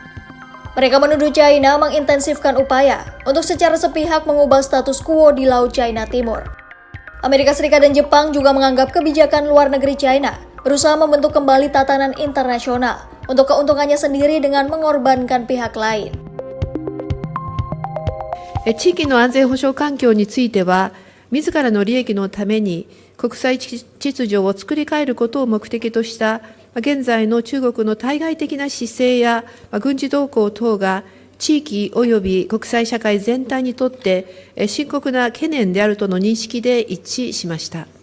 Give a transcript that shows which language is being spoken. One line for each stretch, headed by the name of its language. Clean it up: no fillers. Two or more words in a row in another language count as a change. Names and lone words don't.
Indonesian: Mereka menuduh China mengintensifkan upaya untuk secara sepihak mengubah status quo di Laut China Timur. Amerika Serikat dan Jepang juga menganggap kebijakan luar negeri China berusaha membentuk kembali tatanan internasional untuk keuntungannya sendiri dengan mengorbankan pihak lain.
Japanese: 地域の安全保障環境については、自らの利益のために国際秩序を作り変えることを目的とした現在の中国の対外的な姿勢や軍事動向等が地域及び国際社会全体にとって深刻な懸念であるとの認識で一致しました。